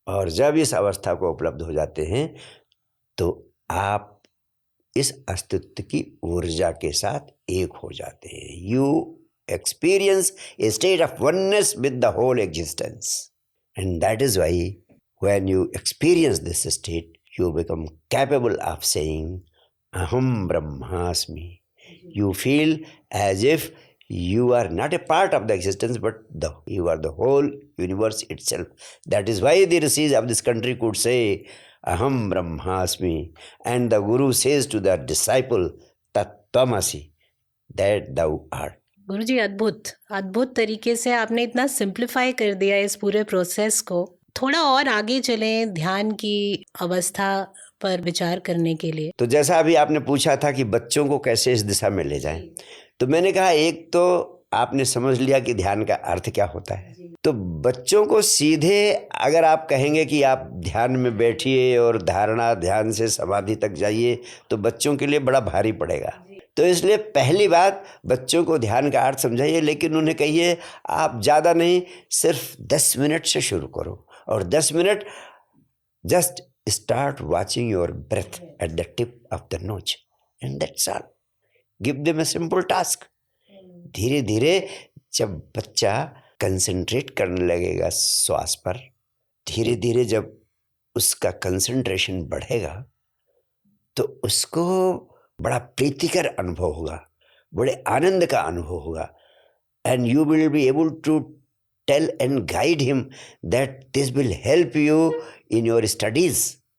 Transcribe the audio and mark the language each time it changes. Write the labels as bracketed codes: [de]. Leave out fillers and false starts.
[hi] और जब इस अवस्था को उपलब्ध हो जाते हैं तो आप इस अस्तित्व की ऊर्जा के साथ एक हो जाते हैं। [en] You experience a state of oneness with the whole existence, and that is why when you experience this state you become capable of saying अहम ब्रह्मास्मि। You feel as if you are not a part of the existence, but you are the whole universe itself. That is why the rishis of this country could say, Aham Brahmasmi. And the Guru says to the disciple, Tat Tvamasi, that thou art. [hi] गुरु जी, अद्भुत अद्भुत तरीके से आपने इतना simplify कर दिया इस पूरे प्रोसेस को। थोड़ा और आगे चलें ध्यान की अवस्था पर विचार करने के लिए। तो जैसा अभी आपने पूछा था कि बच्चों को कैसे इस दिशा में ले जाएं, तो मैंने कहा एक तो आपने समझ लिया कि ध्यान का अर्थ क्या होता है। तो बच्चों को सीधे अगर आप कहेंगे कि आप ध्यान में बैठिए और धारणा ध्यान से समाधि तक जाइए, तो बच्चों के लिए बड़ा भारी पड़ेगा। तो इसलिए पहली बात, बच्चों को ध्यान का अर्थ समझाइए, लेकिन उन्हें कहिए आप ज़्यादा नहीं, सिर्फ 10 मिनट से शुरू करो। और 10 minute [en] Just start watching your breath at the tip of the nose, and that's all. Give them a simple task. [hi] धीरे धीरे जब बच्चा कंसंट्रेट करने लगेगा श्वास पर, धीरे धीरे जब उसका कंसंट्रेशन बढ़ेगा तो उसको बड़ा प्रीतिकर अनुभव होगा, बड़े आनंद का अनुभव होगा, [en] and you will be able to tell and guide him that this will help you in your studies.